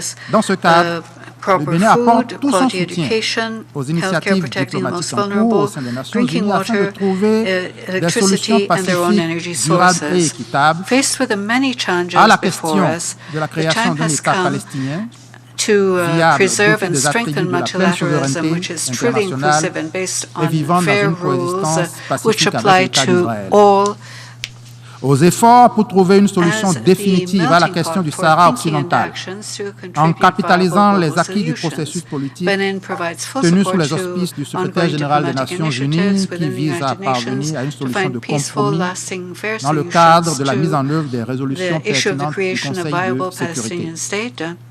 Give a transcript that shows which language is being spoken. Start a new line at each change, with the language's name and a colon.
French: Dans ce cadre, le Bénin apporte tout son soutien aux initiatives diplomatiques en cours au sein des Nations Unies afin de trouver des solutions pacifiques, durables et équitables à la question de la création d'un État palestinien
English: to preserve and strengthen multilateralism, which is truly inclusive and based on fair rules, which apply to all.
French: Aux efforts pour trouver une solution définitive à la question du Sahara occidental, en capitalisant les acquis du processus politique tenu sous les auspices du secrétaire général des Nations Unies qui vise à parvenir à une solution de compromis dans le cadre de la mise en œuvre des résolutions pertinentes du Conseil de sécurité.